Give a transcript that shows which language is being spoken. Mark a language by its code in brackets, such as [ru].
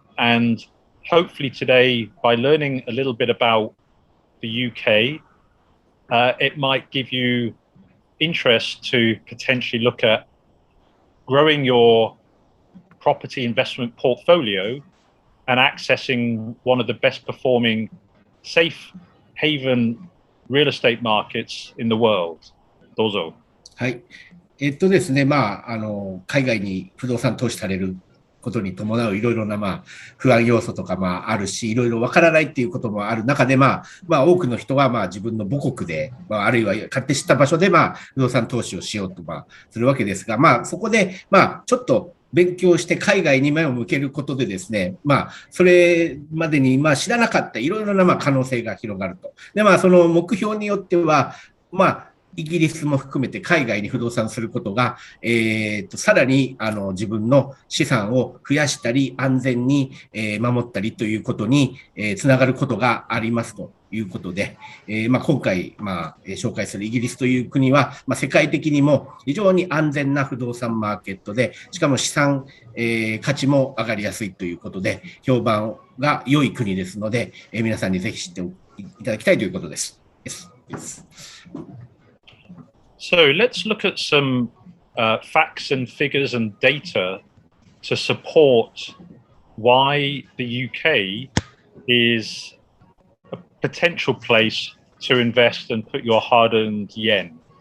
[en] And hopefully today, by learning a little bit about the UK, it might give you interest to potentially look at growing your property investment portfolio and accessing one of the best performing safe haven real estate markets in the world. [ja] どうぞ。はい。ですね、海外に不動産投資されることに伴ういろいろな不安要素とかあるし、いろいろわからないっていうこともある中で多くの人は自分の母国であるいは勝手知った場所で不動産投資をしようとするわけですが、そこでちょっと勉強して海外に目を向けることでですね、それまでに知らなかったいろいろな可能性が広がると。でその目標によってはイギリスも含めて海外に不動産することが、さらに自分の資産を増やしたり安全に、守ったりということに、つながることがありますということで、今回、紹介するイギリスという国は、世界的にも非常に安全な不動産マーケットで、しかも資産、価値も上がりやすいということで、評判が良い国ですので、皆さんにぜひ知っていただきたいということです。 [en] So let's look at some facts and figures and data to support why the UK is a potential place to invest and put your hard-earned yen.